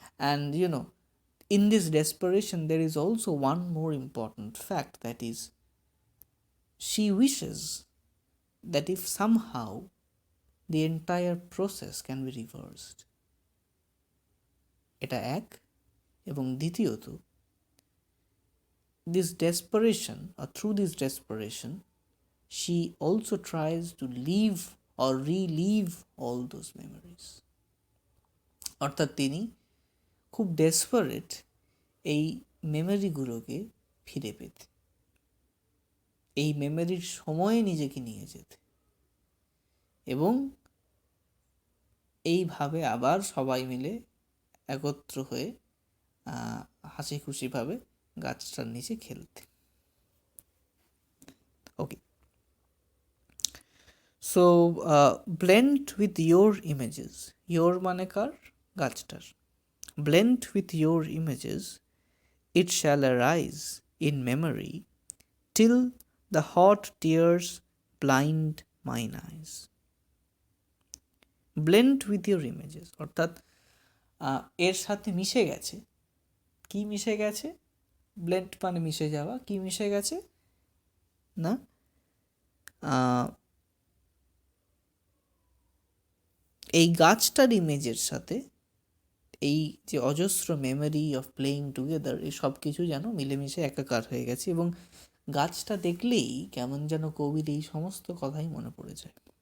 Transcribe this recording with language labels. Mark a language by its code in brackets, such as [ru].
[en] And in this desperation there is also one more important fact, that is, she wishes that if somehow the entire process can be reversed. [bn] এটা এক। এবং দ্বিতীয়ত, [en] this desperation, or through this desperation, she also tries to live or relive all those memories. [bn] অর্থাৎ তিনি খুব desperate এই মেমোরিগুলোকে ফিরে পেতে, এই মেমোরির সময়ে নিজেকে নিয়ে যেতে, এবং এইভাবে আবার সবাই মিলে একত্র হয়ে হাসি খুশিভাবে গাছটার নিচে খেলতে। [en] okay, so blend with your images, your [bn] মানে কার? গাছটার। [en] Blend with your images it shall arise in memory till the hot tears blind mine eyes. Blend with your images, [bn] অর্থাৎ এর সাথে মিশে গেছে। কি মিশে গেছে? ব্লেন্ড মানে মিশে যাওয়া। কি মিশে গেছে না, এই গাছটার ইমেজের সাথে এই যে অজস্র [en] memory of playing together, [bn] এই সব কিছু যেন মিলেমিশে একাকার হয়ে গেছে, এবং গাছটা দেখলেই কেমন যেন কবির এই সমস্ত কথাই মনে পড়ে যায়।